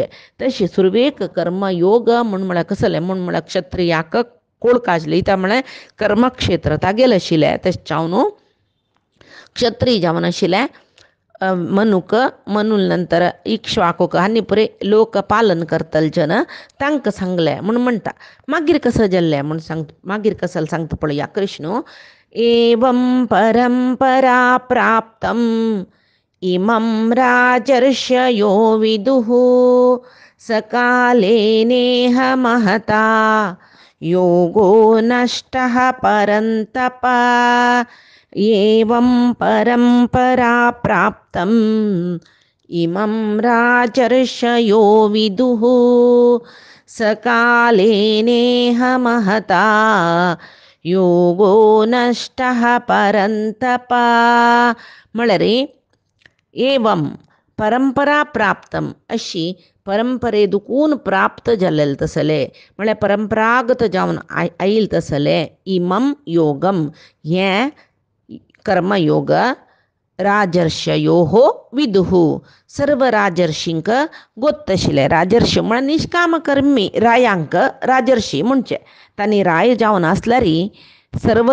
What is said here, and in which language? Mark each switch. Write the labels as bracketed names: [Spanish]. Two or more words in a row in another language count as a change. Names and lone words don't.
[Konkani] तशें सुरवेक कर्म योग म्हूण म्हळ्यार कसलें म्हूण म्हळ्यार क्षत्रियाक कोळक आशिल्लें त्या म्हळ्यार कर्मक्षेत्र तागेलें आशिल्लें. तशें जावन क्षत्रीय जावन आशिल्लें मनूक मनूल नंतर इक्ष्वाकूक हांणी पुराय लोकपालन करतले जन तांकां सांगलें म्हूण म्हणटा. मागीर कसो जाल्लें म्हूण मागीर कसलें सांगता पळया कृष्ण. [Sanskrit] एवं परंपरा प्राप्तम् इमं राजर्षयो विदुः सकाले नेह महता योगो नष्टः परन्तप. एवं परंपरा प्राप्तम् इमं राजर्षयो विदुः सकाले नेह महता योगो नष्टः परन्तप. [Konkani] म्हळ्यार [Sanskrit] एवं परंपरा प्राप्तम [Konkani] अशी परंपरे दुखून प्राप्त झालेलं तसले म्हळ्यार परंपरागत जावन आईल तसले [Sanskrit] इमम योगम [Konkani] हें कर्मयोग [Sanskrit] राजर्षयो विदुहू [Konkani] सर्व राजर्षींक गोत्तशिले राजर्षी म्हळ्यार निष्काम कर्मी रायांक राजर्षी म्हणचे तांणी राय जावन आसल्यारी सर्व